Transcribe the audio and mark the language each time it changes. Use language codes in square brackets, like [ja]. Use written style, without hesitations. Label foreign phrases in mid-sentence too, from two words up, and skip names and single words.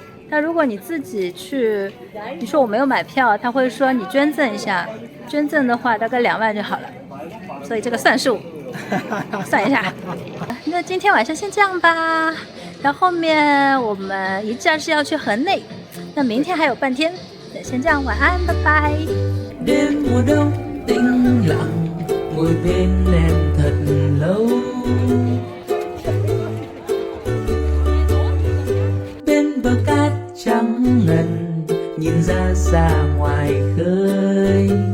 [zh] 但如果你自己去，你说我没有买票，他会说你捐赠一下，捐赠的话大概2万就好了。所以这个算数，算一下。那今天晚上先这样吧，然后后面我们一站是要去河内，那明天还有半天。那先这样，晚安，拜拜。 [vi] Đêm mùa đông tĩnh lặng, ngồi bên em thật lâu. Bên bờ cát trắng ngần, nhìn ra xa ngoài khơi.